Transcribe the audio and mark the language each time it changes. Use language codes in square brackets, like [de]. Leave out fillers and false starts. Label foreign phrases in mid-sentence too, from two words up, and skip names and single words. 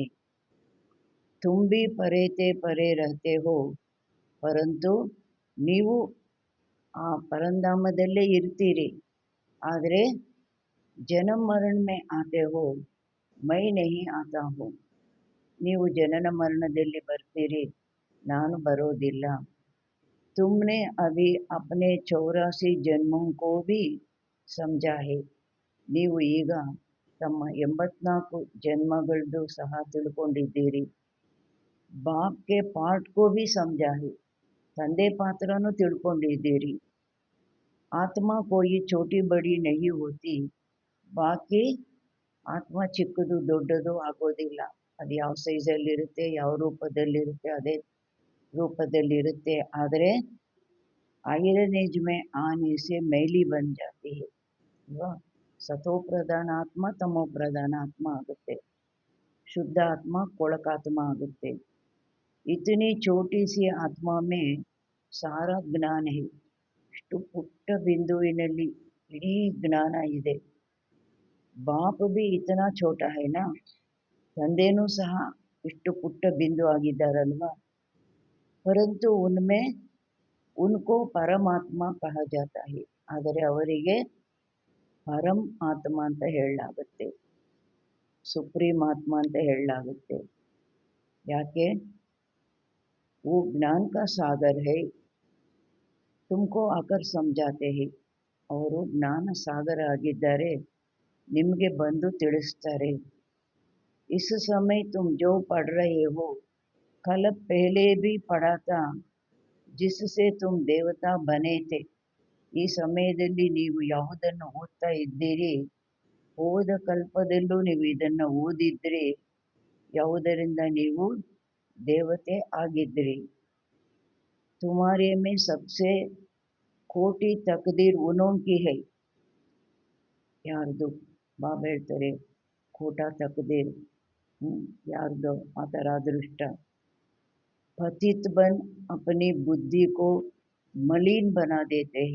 [hi] तुम भी परे ते परे रहते हो, परंतु [kn] ನೀವು ಆ ಪರಂಧಾಮದಲ್ಲೇ ಇರ್ತೀರಿ, ಆದರೆ [hi] जनम मरण में आते हो, मैं नहीं आता हो, [kn] ನೀವು ಜನನ ಮರಣದಲ್ಲಿ ಬರ್ತೀರಿ, ನಾನು ಬರೋದಿಲ್ಲ. [hi] तुमने अभी अपने 84 जन्मों को भी समझा है, [kn] ನೀವು ಈಗ ತಮ್ಮ 84 ಜನ್ಮಗಳದ್ದು ಸಹ ತಿಳ್ಕೊಂಡಿದ್ದೀರಿ. [hi] बाप के पार्ट को भी समझा है, [kn] ತಂದೆ ಪಾತ್ರನೂ ತಿಳ್ಕೊಂಡಿದ್ದೀರಿ. [hi] आत्मा कोई छोटी बड़ी नहीं होती, [kn] ಬಾಕಿ ಆತ್ಮ ಚಿಕ್ಕದು ದೊಡ್ಡದು ಆಗೋದಿಲ್ಲ. ಅದು ಯಾವ ಸೈಜಲ್ಲಿರುತ್ತೆ, ಯಾವ ರೂಪದಲ್ಲಿರುತ್ತೆ, ಅದೇ ರೂಪದಲ್ಲಿರುತ್ತೆ. [hi] ಆದರೆ [en] iron age [hi] में आने से मैली बन जाती है, ಅಲ್ವಾ? [kn] ಸತೋ ಪ್ರಧಾನ ಆತ್ಮ ತಮೋ ಪ್ರಧಾನ ಆತ್ಮ ಆಗುತ್ತೆ, ಶುದ್ಧ ಆತ್ಮ ಕೊಳಕಾತ್ಮ ಆಗುತ್ತೆ. [hi] इतनी छोटी सी आत्मा में सारा ಜ್ಞಾನ है. [kn] ಇಷ್ಟು ಪುಟ್ಟ ಬಿಂದುವಿನಲ್ಲಿ ಇಡೀ ಜ್ಞಾನ ಇದೆ. [hi] बाप भी इतना छोटा है ना, [kn] ತಂದೆನೂ ಸಹ ಇಷ್ಟು ಪುಟ್ಟ ಬಿಂದು ಆಗಿದ್ದಾರಲ್ವಾ. [hi] परंतु उनमें उनको परमात्मा कहा जाता है, [kn] ಆದರೆ ಅವರಿಗೆ ಪರಂ ಆತ್ಮ ಅಂತ ಹೇಳಲಾಗುತ್ತೆ, ಸುಪ್ರೀಂ ಆತ್ಮ ಅಂತ ಹೇಳಲಾಗುತ್ತೆ. ಯಾಕೆ? [hi] वो ज्ञान का सागर है, तुमको आकर समझाते हैं. [kn] ಅವರು ಜ್ಞಾನ ಸಾಗರ ಆಗಿದ್ದಾರೆ, ನಿಮಗೆ ಬಂದು ತಿಳಿಸ್ತಾರೆ. [hi] इस समय तुम जो पढ़ रहे हो, कल पहले भी पढ़ा था, जिससे तुम देवता बने थे. [kn] ಈ ಸಮಯದಲ್ಲಿ ನೀವು ಯಾವುದನ್ನು ಓದ್ತಾ ಇದ್ದೀರಿ, ಹೋದ ಕಲ್ಪದಲ್ಲೂ ನೀವು ಇದನ್ನು ಓದಿದ್ರಿ, ಯಾವುದರಿಂದ ನೀವು ದೇವತೆ ಆಗಿದ್ರಿ. [hi] तुम्हारे में सबसे कोटि तकदीर उनोंकी है. [kn] ಯಾರ್ದು? ಬಾಬಾ ಹೇಳ್ತಾರೆ [hi] कोटा तकदीर, [kn] ಯಾರ್ದು ಆ ಥರ ಅದೃಷ್ಟ. [hi] पतित बन अपनी बुद्धि को मलीन बना देते है.